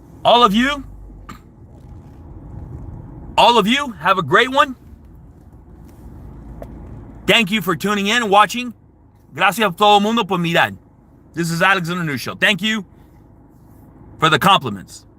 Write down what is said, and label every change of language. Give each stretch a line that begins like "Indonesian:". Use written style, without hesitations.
English: All of you, have a great one. Thank you for tuning in and watching.
Spanish: Gracias a todo el mundo por mirar.
English: This is Alexander News Show. Thank you for the compliments.